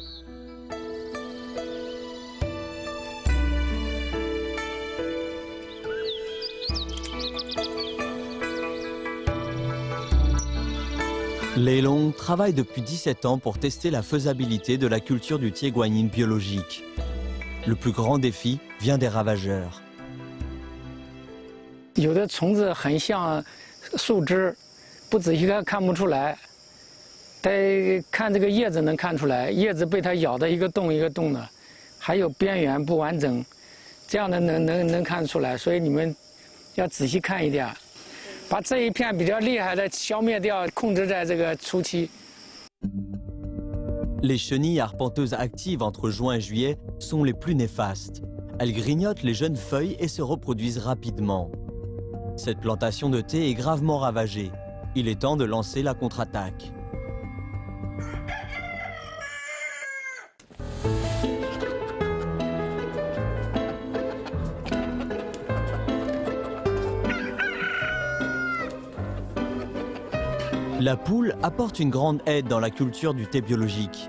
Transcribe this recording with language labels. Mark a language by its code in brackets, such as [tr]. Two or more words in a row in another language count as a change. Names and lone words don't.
[fr] Lei Long travaille depuis 17 ans pour tester la faisabilité de la culture du thé guanyin biologique. Le plus grand défi vient des ravageurs. [zh] 有的虫子很像树枝，不仔细看看不出来，得看这个叶子能看出来，叶子被它咬的一个洞一个洞的，还有边缘不完整，这样的能看出来。所以你们要仔细看一点，把这一片比较厉害的消灭掉，控制在这个初期。 [fr] Les chenilles arpenteuses actives entre juin et juillet sont les plus néfastes. Elles grignotent les jeunes feuilles et se reproduisent rapidement. Cette plantation de thé est gravement ravagée. Il est temps de lancer la contre-attaque. La poule apporte une grande aide dans la culture du thé biologique.